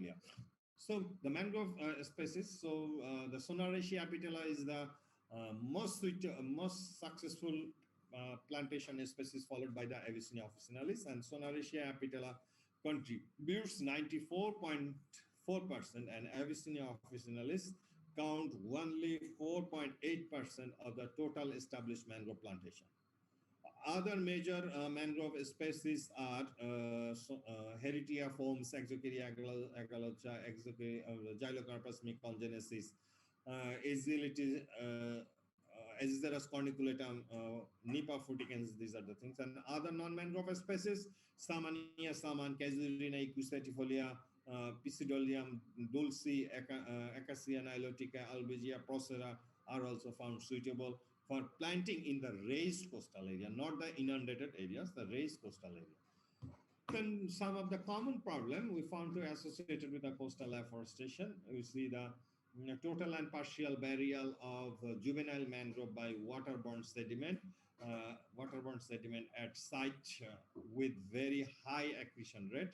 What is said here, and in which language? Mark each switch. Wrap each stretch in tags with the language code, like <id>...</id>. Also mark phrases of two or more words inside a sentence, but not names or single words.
<en>So the mangrove species, so the Sonarechia apitella is the most successful plantation species, followed by the Abyssinia officinalis, and Sonarechia apitella contributes 94.4%, and Abyssinia officinalis count only 4.8% of the total established mangrove plantation. Other major mangrove species are Heritia foams, Exocaria agalocha, Gylocarpus micongenesis, Azizerus corniculatum, Nipa fruticans. These are the things. And other non-mangrove species, Samania saman, Casuarina equisetifolia, Pisidolium dulci, Acacia nilotica, Albigia procera are also found suitable for planting in the raised coastal area, not the inundated areas, the raised coastal area. Then some of the common problem we found to associated with the coastal afforestation, we see the total and partial burial of juvenile mangrove by waterborne sediment at site with very high accretion rate.</en>